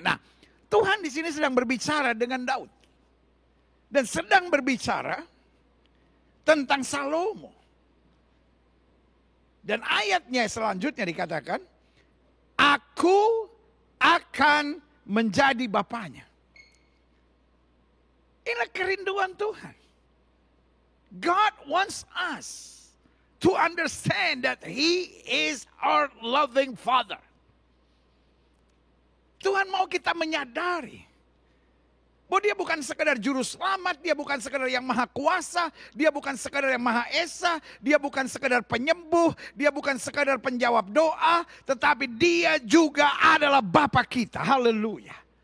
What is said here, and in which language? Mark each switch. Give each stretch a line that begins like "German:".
Indonesian: Nah, Tuhan di sini sedang berbicara dengan Daud. Dan sedang berbicara tentang Salomo. Dan ayatnya selanjutnya dikatakan, aku akan menjadi bapaknya. Inilah kerinduan Tuhan.
English: God wants us to understand that He is our loving Father.
Indonesian: Tuhan mau kita menyadari bahwa Dia bukan sekedar juru selamat, Dia bukan sekedar yang maha kuasa, Dia bukan sekedar yang maha esa, Dia bukan sekedar penyembuh, Dia bukan sekedar penjawab doa, tetapi Dia juga adalah Bapa kita. Haleluya.